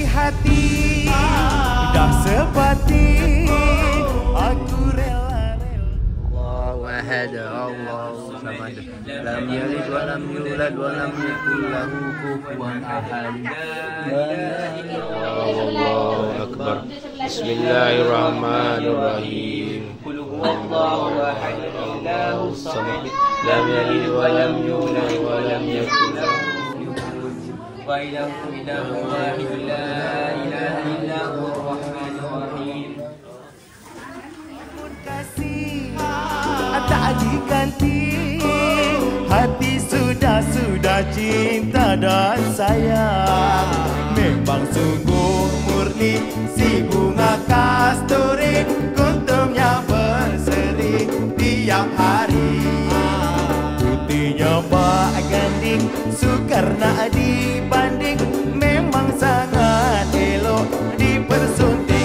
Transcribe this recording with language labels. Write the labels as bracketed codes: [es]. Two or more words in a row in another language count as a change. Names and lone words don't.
[ms] hati, dah sepati aku rela-rela. [ar] الله أحد، الله الصمد، لم يلد ولم يولد ولم يكن له كفوا أحد. الله أكبر. بسم الله الرحمن الرحيم. قل هو الله أحد، الله الصمد، لم يلد ولم يولد ولم يكن له وإلهكم إله واحد لا إله إلا هو الرحمن الرحيم. [ms] Kasih tak diganti, hati sudah cinta dan sayang. Memang sungguh murni si bunga kasturi, kuntumnya berseri tiap hari. Putihnya bak ganding, sukar nak dibanding, memang sangat elok dipersunting.